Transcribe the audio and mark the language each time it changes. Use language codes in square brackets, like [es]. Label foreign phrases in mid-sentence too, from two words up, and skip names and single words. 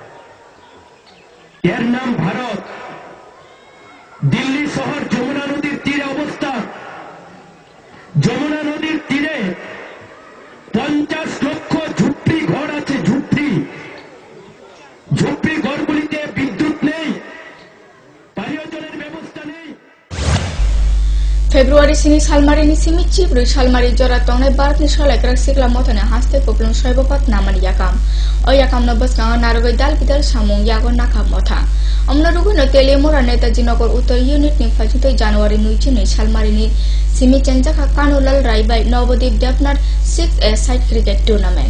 [bn] এর নাম ভারত। দিল্লি শহর যমুনা নদীর তীরে অবস্থান। যমুনা নদীর তীরে 50 লক্ষ ঝুপড়ি ঘর আছে। ঝুপড়ি ঘরগুলিতে বিদ্যুৎ নেই, পানীয় জলের ব্যবস্থা নেই। [trp] Februari sini salmarini simi cibru salmari jora tongne barat ni sholai krak sikla motane haste poplon shoibopat namani yakam. O yakam no bas kanga narogoi dal bidal samung yago nakam motha. Amna rugu no telemora Netaji Nagar Uttar unit ni 5 January nuichi ni salmarini simi chenjaka kanulal raibai Navadip Devnar [en] 6A side cricket tournament.